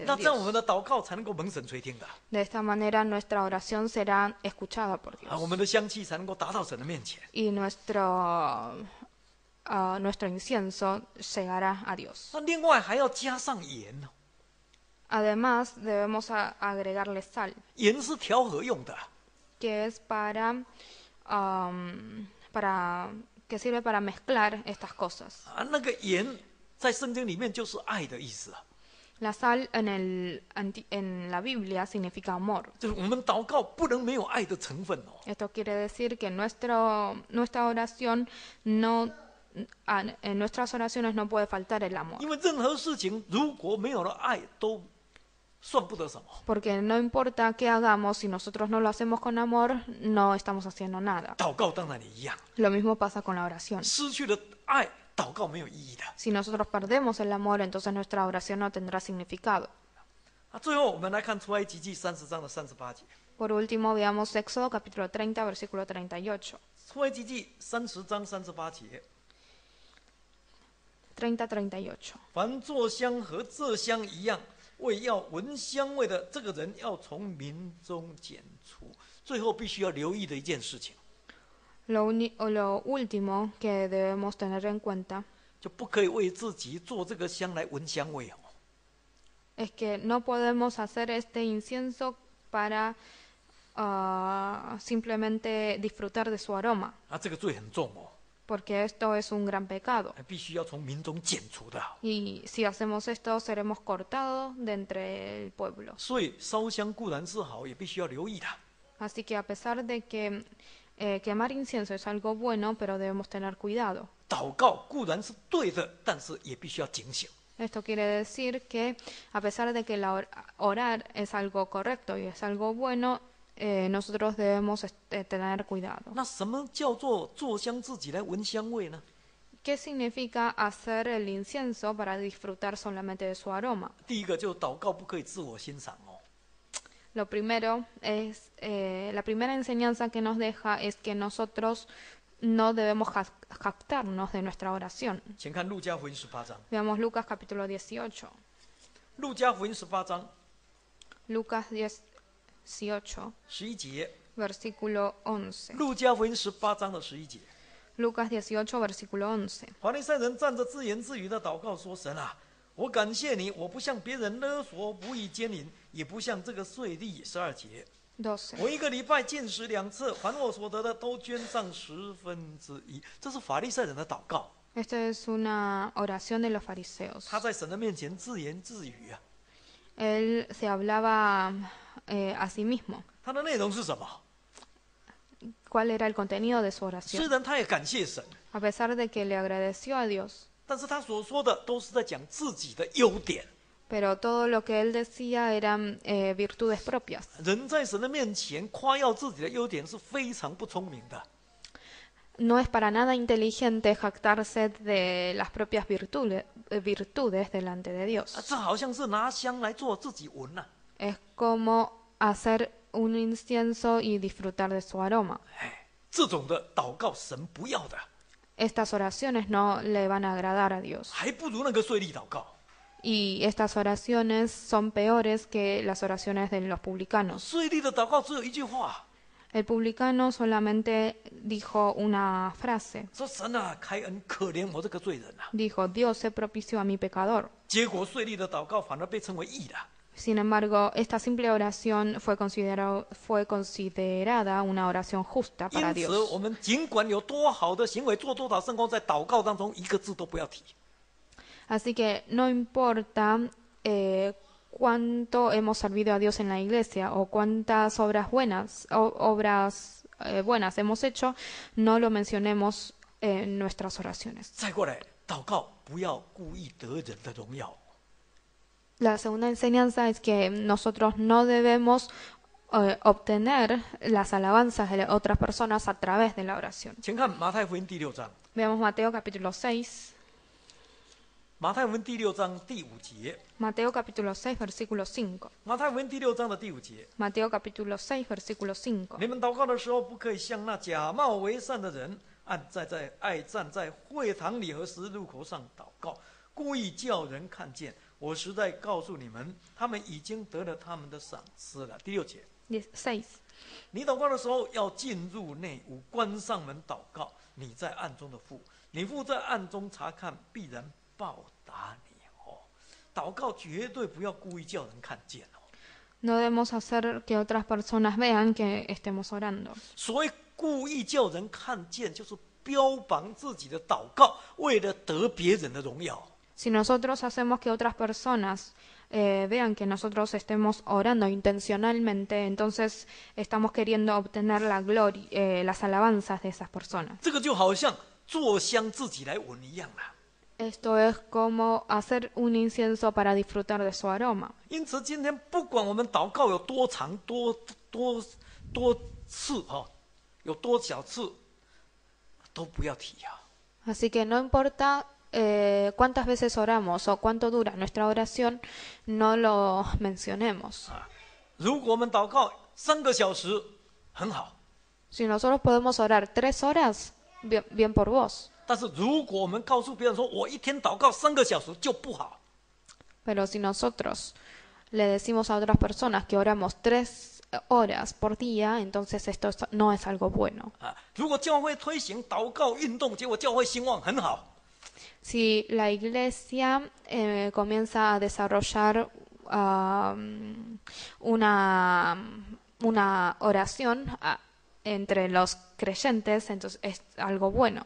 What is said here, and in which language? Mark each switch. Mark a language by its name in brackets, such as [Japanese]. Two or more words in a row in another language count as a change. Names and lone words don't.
[Chinese] 那 de 这样我们 Dios. 的祷告才能够蒙神垂听的 [Spanish] De esta manera nuestra oración será escuchada por [Chinese] 啊，我 Dios 们的香气才能够达到神的面前。 [Spanish] y nuestro nuestro incienso llegará a Dios. [Chinese] 那另外还要加上盐呢， [Spanish] Además, debemos agregarle sal, [Chinese] 盐是调和用的， [Spanish] que es que sirve para mezclar estas cosas. [Chinese] 那个盐在圣经里面就是爱的意思啊， [Spanish] La sal en la Biblia significa amor. [Chinese] 就是我们祷告不能没有爱的成分哦。 [Spanish] Esto quiere decir que nuestra oración en nuestras oraciones no puede faltar el amor. [Chinese] 因为任何事情如果没有了爱，都算不得什么。 [Spanish] Porque no importa qué hagamos, si nosotros no lo hacemos con amor, no estamos haciendo nada. [Chinese] 祷告当然也一样， [Spanish] Lo mismo pasa con la oración. [Chinese] 失去了爱，祷告没有意义的。 [Spanish] Si nosotros perdemos el amor, entonces nuestra oración no tendrá significado. [Chinese] 最后我们来看出埃及记30章的38节。 [Spanish] Por último, veamos Éxodo capítulo 30, versículo 38. [Chinese] 出埃及记30章38节， 30-38. 凡做香和这香一样，为要闻香味的这个人，要从民中剪除。最后必须要留意的一件事情， [Spanish] Lo último que debemos tener en cuenta [Chinese] 就不可以为自己做这个香来闻香味哦。 [Spanish] es que no podemos hacer este incienso para simplemente disfrutar de su aroma, [Chinese] 这个罪很重哦， [Spanish] porque esto es un gran pecado. [Chinese] 必须要从民中剪除的。 [Spanish] Y si hacemos esto, seremos cortados de entre el pueblo. [Chinese] 所以烧香固然是好，也必须要留意的。 [Spanish] Así que a pesar de que quemar incienso es algo bueno, pero debemos tener cuidado. [Chinese] 祷告固然是对的，但是也必须要警醒。 [Spanish] Esto quiere decir que a pesar de que orar es algo correcto y es algo bueno, nosotros debemos tener cuidado. [Chinese] 那什么叫做做香自己来闻香味呢？ [Spanish] ¿Qué significa hacer el incienso para disfrutar solamente de su aroma? [Chinese] 第一个就祷告不可以自我欣赏哦。 [Spanish] Lo primero es, la primera enseñanza que nos deja es que nosotros no debemos jactarnos de nuestra oración. [Chinese] 请看路加福音18章。 [Spanish] Veamos Lucas capítulo 18. [Chinese] 路加福音18章 Lucas 18, 11节。 [Spanish] versículo 11. [Chinese] 路加福音18章的11节。 [Spanish] Lucas 18, versículo 11. [Chinese] 法利赛人站着自言自语的祷告说：“神啊，我感谢你，我不向别人勒索，不以奸淫，也不向这个税吏。12节。 12. 我一个礼拜禁食2次，凡我所得的都捐上1/10。” 这是法利赛人的祷告。 [Spanish] Esta es una oración de los fariseos. [Chinese] 他在神的面前自言自语啊。 [Spanish] Él se hablaba a sí mismo. [Chinese] 他的内容是什么？ [Spanish] ¿Cuál era el contenido de su [Chinese] 虽 oración? 然他也感谢神， [Spanish] A pesar de que le agradeció a Dios, [Chinese] 但是他所说的都是在讲自己的优点。 [Spanish] pero todo lo que él decía eran virtudes propias. [Chinese] 人在神的面前夸耀自己的优点是非常不聪明的。 [Spanish] No es para nada inteligente jactarse de las propias virtudes delante de Dios. [Chinese] 这好像是拿香来做自己闻呐、 [Spanish] Es como hacer un incienso y disfrutar de su aroma. [Chinese] 这种的祷告神不要的， [Spanish] Estas oraciones no le van a agradar a Dios. [Chinese] 还不如那个税吏祷告。 [Spanish] Y estas oraciones son peores que las oraciones de los publicanos. [Chinese] 税吏的祷告只有一句话， [Spanish] El publicano solamente dijo una frase. [Chinese] 说神啊，开恩可怜我这个罪人啊。 [Spanish] Dijo, Dios se propició a mi pecador. [Chinese] 结果税吏的祷告反而被称为义的。 [Spanish] Sin embargo, esta simple oración fue considerada una oración justa para [Chinese] 因此， Dios. 我们尽管有多好的行为，做多少圣功，在祷告当中一个字都不要提。 [Spanish] Así que no importa cuánto hemos servido a Dios en la iglesia o cuántas obras buenas hemos hecho, no lo mencionemos en nuestras oraciones. [Chinese] 再过来，祷告不要故意得人的荣耀。 [Spanish] La segunda enseñanza es que nosotros no debemos obtener las alabanzas de otras personas a través de la oración. [Chinese] 请看马太福音第6章， [Spanish] Veamos Mateo capítulo 6. [Chinese] 马太福音第6章第5节， [Spanish] Mateo capítulo 6, versículo 5. [Chinese] 马太福音第6章的第5节。 [Spanish] Mateo capítulo 6, versículo 5. [Chinese] 你们祷告的时候，不可以像那假冒为善的人，爱站在会堂里和十字路口上祷告，故意叫人看见。我实在告诉你们，他们已经得了他们的赏赐了。第6节， 6. 你祷告的时候要进入内屋，关上门祷告。你在暗中的父， 你父在暗中查看，必然报答你。祷告绝对不要故意叫人看见。 [Spanish] No debemos hacer que otras personas vean que estemos orando. [Chinese] 所谓故意叫人看见，就是标榜自己的祷告，为了得别人的荣耀。 [Spanish] Si nosotros hacemos que otras personas vean que nosotros estemos orando intencionalmente, entonces estamos queriendo obtener la gloria, las alabanzas de esas personas. [Chinese] 这个就好像做香自己来闻一样啦。 [Spanish] Esto es como hacer un incienso para disfrutar de su aroma. [Chinese] 因此，今天不管我们祷告有多长、多次有多少次，都不要提啊。 [Spanish] Así que no importa cuántas veces oramos o cuánto dura nuestra oración, no lo mencionemos. [Chinese] 如果我们祷告3个小时，很好。 [Spanish] Si nosotros podemos orar 3 horas, bien por vos. [Chinese] 但是如果我们告诉别人说我一天祷告3个小时就不好。 [Spanish] Pero si nosotros le decimos a otras personas que oramos 3 horas por día, entonces esto no es algo bueno. [Chinese] 如果教会推行祷告运动，结果教会兴旺，很好。 [Spanish] Si la iglesia comienza a desarrollar una oración entre los creyentes, entonces es algo bueno.